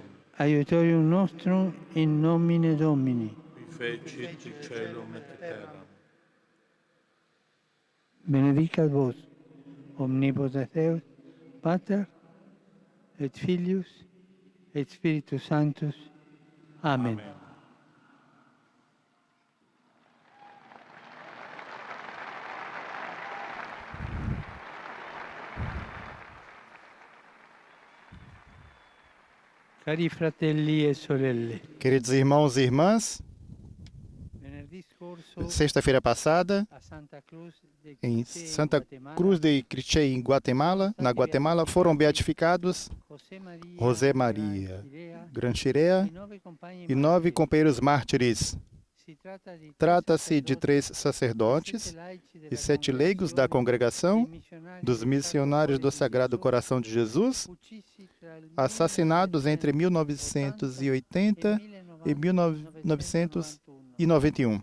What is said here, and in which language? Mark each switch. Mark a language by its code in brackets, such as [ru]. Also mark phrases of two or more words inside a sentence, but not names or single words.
[la] Aiutorium nostrum in nomine Domini. qui fecit caelum et terram. Benedicat vos, omnipotens Deus, Pater, et Filius, et Spiritus Sanctus. Amen. Amen. [it] Cari fratelli e sorelle, [pt] Queridos irmãos e irmãs, [it] venerdì scorso [pt] sexta-feira passada, [it] a Santa Cruz de [pt] em Quiché, [it] Santa Guatemala, [pt] Cruz de Quiché, em Guatemala, na Guatemala, foram beatificados José Maria Granchirea e 9 companheiros mártires. Trata-se de 3 sacerdotes e 7 leigos da congregação dos missionários do Sagrado Coração de Jesus, assassinados entre 1980 e 1991.